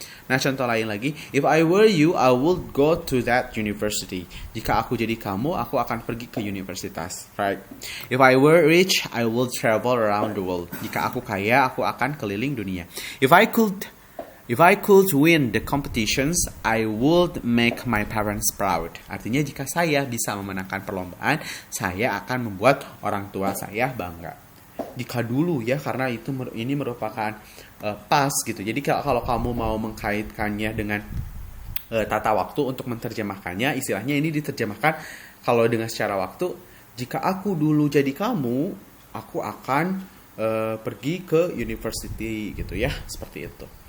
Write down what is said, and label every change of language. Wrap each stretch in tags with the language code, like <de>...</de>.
<id>Nah, contoh lain lagi,</id> <en>if I were you, I would go to that university.</en> <id>Jika aku jadi kamu, aku akan pergi ke universitas, right?</id> <en>If I were rich, I would travel around the world.</en> <id>Jika aku kaya, aku akan keliling dunia.</id> <en>If I could win the competitions, I would make my parents proud.</en> <id>Artinya jika saya bisa memenangkan perlombaan, saya akan membuat orang tua saya bangga. jika dulu ya, karena ini merupakan past gitu. Jadi kalau kamu mau mengkaitkannya dengan tata waktu untuk menerjemahkannya, istilahnya ini diterjemahkan kalau dengan secara waktu, jika aku dulu jadi kamu, aku akan pergi ke university gitu ya, seperti itu.</id>